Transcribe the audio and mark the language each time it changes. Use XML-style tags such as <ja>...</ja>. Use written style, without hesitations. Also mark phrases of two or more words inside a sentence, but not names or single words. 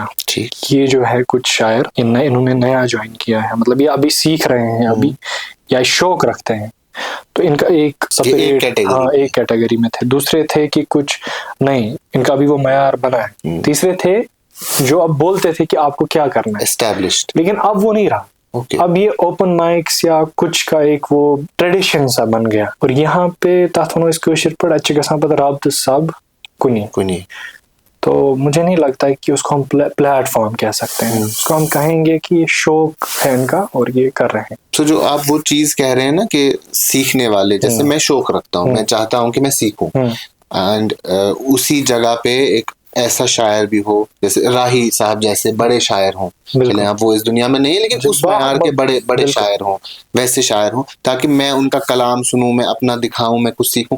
<ur>یہ جو ہے کچھ شاعر انہوں نے نیا جوائن کیا ہے, مطلب یہ ابھی سیکھ رہے ہیں ابھی, یا شوق رکھتے ہیں, تو ان کا ایک سپریٹ ایک کیٹیگری میں تھے. دوسرے تھے کہ کچھ نہیں, ان کا ابھی وہ معیار بنا ہے. تیسرے تھے جو اب بولتے تھے کہ آپ کو کیا کرنا ہے, اسٹیبلشڈ, لیکن اب وہ نہیں رہا. اب یہ</ur> <en>open mics</en> <ur>یا کچھ کا ایک وہ ٹریڈیشن سا بن گیا. اور یہاں پہ</ur> <ks>تتھ ونو أسۍ کٲشِر پٲٹھۍ اَتہِ چھِ گژھان پتہٕ رابطہٕ سب کُنی.</ks> <ur>تو مجھے نہیں لگتا ہے کہ اس کو ہم پلیٹ فارم کہہ سکتے ہیں, اس کو ہم کہیں گے کہ یہ شوق ہے ان کا اور یہ کر رہے ہیں. تو جو آپ وہ چیز کہہ رہے ہیں نا کہ سیکھنے والے, جیسے میں شوق رکھتا ہوں, میں چاہتا ہوں کہ میں سیکھوں, اینڈ اسی جگہ پہ ایک ایسا شاعر بھی ہو, جیسے راہی صاحب جیسے بڑے شاعر ہوں, چلیں اب وہ اس دنیا میں نہیں ہے لیکن اس معیار کے بڑے شاعر ہوں, ویسے شاعر ہوں, تاکہ میں ان کا کلام سنوں, میں اپنا دکھاؤں, میں کچھ سیکھوں.</ur>